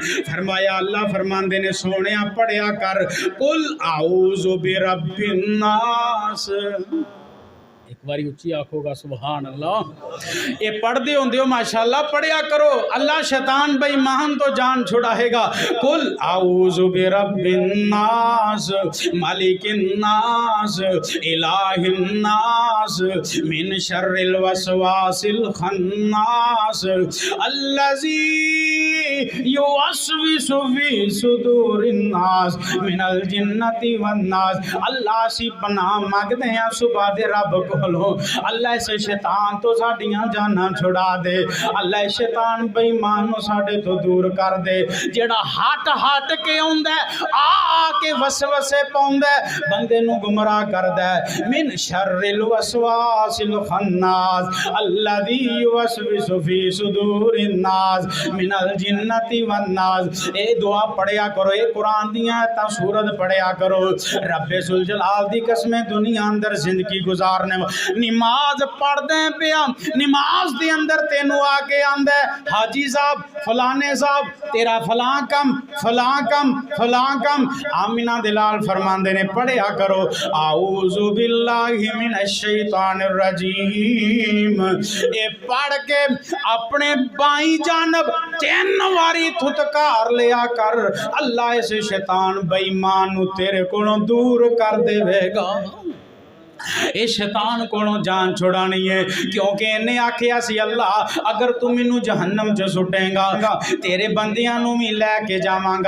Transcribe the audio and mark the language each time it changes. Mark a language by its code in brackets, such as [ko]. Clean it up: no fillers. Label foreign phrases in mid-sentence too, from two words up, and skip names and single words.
[pa] فرمایا اللہ فرماندے نے سونے پڑھیا کر [ar] قل أعوذ برب الناس. [pa] ایک باری اچی آکھوگا [ar] سبحان الله. [pa] یہ پڑھتے ہوندے ہو ماشاءاللہ، پڑھیا کرو، اللہ شیطان بےایمان تو جان چھڑائےگا. [ar] قل أعوذ برب الناس مالك الناس إله الناس من شر الوسواس الخناس الذي يوسوس في صدور الناس من الجنة والناس. [pa] اللہ سی پناہ منگدے ہیں صبح دے رب کولوں، اللہ اس شیطان تو ساڈیاں جانا چھڑا دے. اللہ شیطان بےایمان ساڈے تو دور کر دے، جیڑا ہٹ ہٹ کے آؤندا آ کے وسوسے پاؤندا بندے نوں گمراہ کردا. [ar] من شر الوسواس الخناس الذي يوسوس في صدور الناس من الجنة والناس. [pa] اے دعا پڑھیا کرو، اے قرآن دی آیتاں سورت پڑھیا کرو. ربے ذو الجلال دی قسمیں دنیا اندر زندگی گزارنے نماز پڑھدے پیا، نماز دے اندر تینوں آکے آندا حاجی صاحب فلانے صاحب تیرا فلاں کم فلاں کم فلاں کم. آمنہ دلال فرماندے نے پڑھیا کرو [ar] أعوذ بالله من الشيطان الرجيم. [pa] اے پڑھ کے اپنے بائی جانب 3 واری تھتکار لیا کر، اللہ اس شیطان بےایمان نوں تیرے کولوں دور کر دیویگا. یہ شیطان کولوں جان چھڑانی ہے، کیونکہ انہیں آکھیا سی اللہ اگر تو مینوں جہنم چ سٹیگا تیرے بندیاں نوں بھی لیکے جاوانگا.